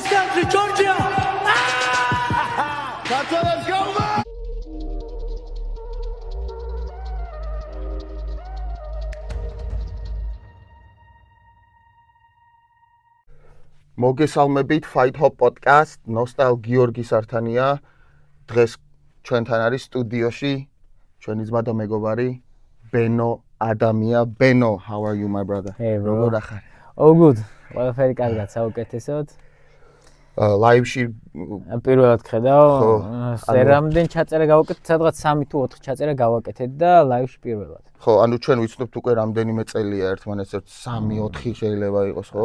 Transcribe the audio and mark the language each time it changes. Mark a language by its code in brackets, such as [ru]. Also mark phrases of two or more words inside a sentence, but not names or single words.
[en] country, Georgia. Let's go, man. [ka] მოგესალმებით Fight Hop podcast, ნოსტალ გიორგის ართანია. დღეს ჩვენთან არის სტუდიოში ჩვენი ძმა და მეგობარი ბენო ადამია. [en] Beno, how are you, my brother? Hey, bro. [ka] როგორ ახარ? [en] Oh, good. [ka] ყველაფერი კარგად, საუკეთესოდ. Live-ში პირველად ხედავ, რამდენ ჩაწერა გავაკეთეთ, სადღაც 3 თუ 4 ჩაწერა გავაკეთეთ და live-ში პირველად. ხო, ანუ ჩვენ ვიცნობთ უკვე რამდენიმე წელია ერთმანეთს 3-4 შეიძლება იყოს, ხო?